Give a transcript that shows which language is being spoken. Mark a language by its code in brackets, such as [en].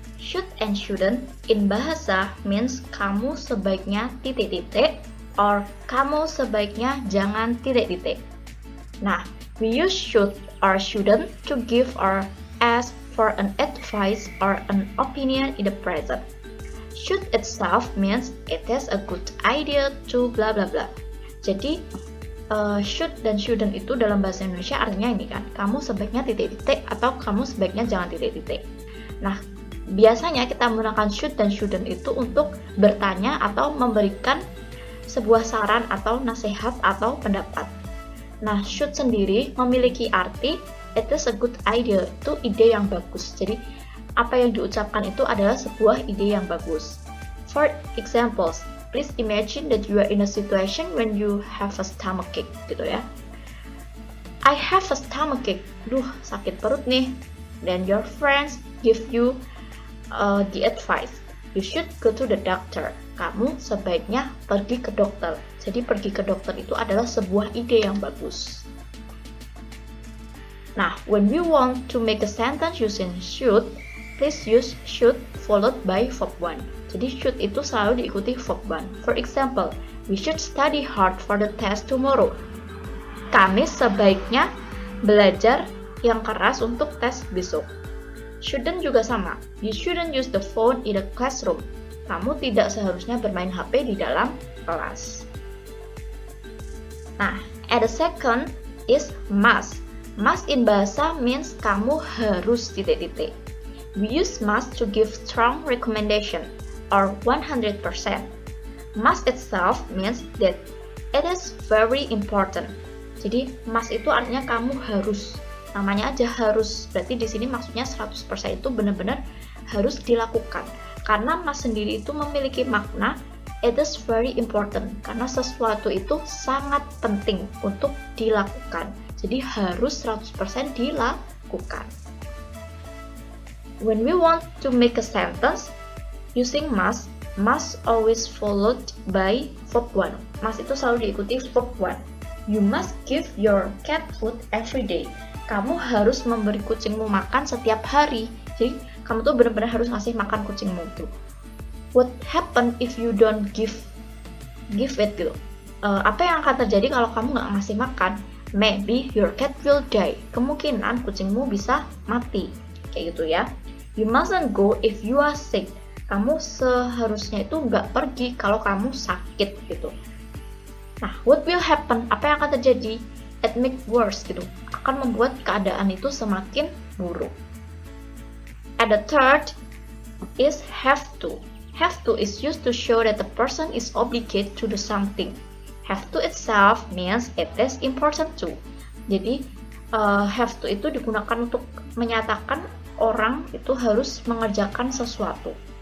[en] Should and shouldn't in bahasa means [id] kamu sebaiknya titik-titik [en] or [id] kamu sebaiknya jangan titik-titik. [en] Nah, we use should or shouldn't to give or ask for an advice or an opinion in the present. Should itself means it is a good idea to blah blah blah. [id] Jadi should dan shouldn't itu dalam bahasa Indonesia artinya ini kan, kamu sebaiknya titik-titik atau kamu sebaiknya jangan titik-titik. Nah, biasanya kita menggunakan should dan shouldn't itu untuk bertanya atau memberikan sebuah saran atau nasihat atau pendapat. Nah, should sendiri memiliki arti [en] it is a good idea, [id] itu ide yang bagus. Jadi, apa yang diucapkan itu adalah sebuah ide yang bagus. [en] For examples, please imagine that you are in a situation when you have a stomachache, gitu ya. I have a stomachache. [id] Duh, sakit perut nih. [en] Then your friends give you the advice. You should go to the doctor. [id] Kamu sebaiknya pergi ke dokter. Jadi pergi ke dokter itu adalah sebuah ide yang bagus. [en] Nah, when we want to make a sentence using should, please use should followed by verb 1. [id] Jadi should itu selalu diikuti verb 1. [en] For example, we should study hard for the test tomorrow. [id] Kami sebaiknya belajar yang keras untuk tes besok. Shouldn't juga sama. [en] You shouldn't use the phone in the classroom. [id] Kamu tidak seharusnya bermain HP di dalam kelas. [en] Nah, and the second is must. Must in bahasa means [id] kamu harus titik-titik. [en] We use must to give strong recommendation or 100%. Must itself means that it is very important. [id] Jadi must itu artinya kamu harus. Namanya aja harus. Berarti di sini maksudnya 100% itu benar-benar harus dilakukan. Karena must sendiri itu memiliki makna [en] it is very important. [id] Karena sesuatu itu sangat penting untuk dilakukan. Jadi harus 100% dilakukan. [en] When we want to make a sentence using must always followed by verb 1. [id] Must itu selalu diikuti verb 1. [en] You must give your cat food every day. [id] Kamu harus memberi kucingmu makan setiap hari. Jadi kamu tuh benar-benar harus ngasih makan kucingmu tuh. [en] What happen if you don't give it [id] gitu? Apa yang akan terjadi kalau kamu nggak ngasih makan? [en] Maybe your cat will die. [id] Kemungkinan kucingmu bisa mati. Kayak gitu ya. [en] You mustn't go if you are sick. [id] Kamu seharusnya itu nggak pergi kalau kamu sakit gitu. [en] Nah, what will happen? [id] Apa yang akan terjadi? [en] It make worse gitu. [id] Akan membuat keadaan itu semakin buruk. [en] And the third is have to. Have to is used to show that the person is obligated to do something. Have to itself means it is important too. [id] Jadi have to itu digunakan untuk menyatakan orang itu harus mengerjakan sesuatu.